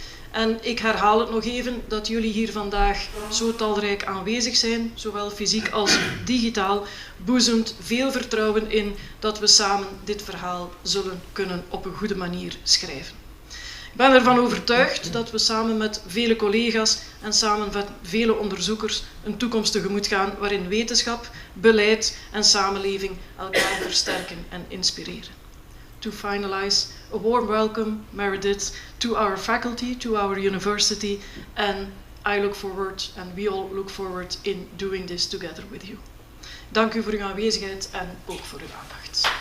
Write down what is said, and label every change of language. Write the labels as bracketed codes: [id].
[nl] En ik herhaal het nog even dat jullie hier vandaag zo talrijk aanwezig zijn, zowel fysiek als digitaal, boezemt veel vertrouwen in dat we samen dit verhaal zullen kunnen op een goede manier schrijven. Ik ben ervan overtuigd dat we samen met vele collega's en samen met vele onderzoekers een toekomst tegemoet gaan waarin wetenschap, beleid en samenleving elkaar versterken en inspireren. [en] To finalize, a warm welcome, Meredith, to our faculty, to our university, and I look forward, and we all look forward in doing this together with you. [nl] Dank u voor uw aanwezigheid en ook voor uw aandacht.